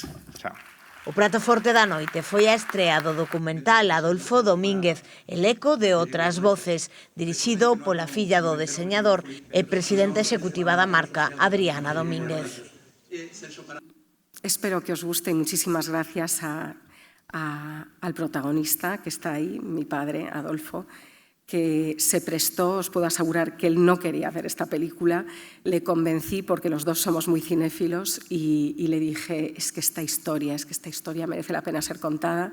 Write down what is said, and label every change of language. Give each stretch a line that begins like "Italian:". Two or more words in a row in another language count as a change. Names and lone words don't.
Galician: Chao. O prato forte da noite foi a estrea do documental Adolfo Domínguez, El eco de outras voces, dirixido pola filla do deseñador e presidenta executiva da marca, Adriana Domínguez.
Spanish: Espero que os guste. Muchísimas gracias al protagonista que está ahí, mi padre, Adolfo, que se prestó. Os puedo asegurar que él no quería hacer esta película. Le convencí porque los dos somos muy cinéfilos y le dije, es que esta historia merece la pena ser contada.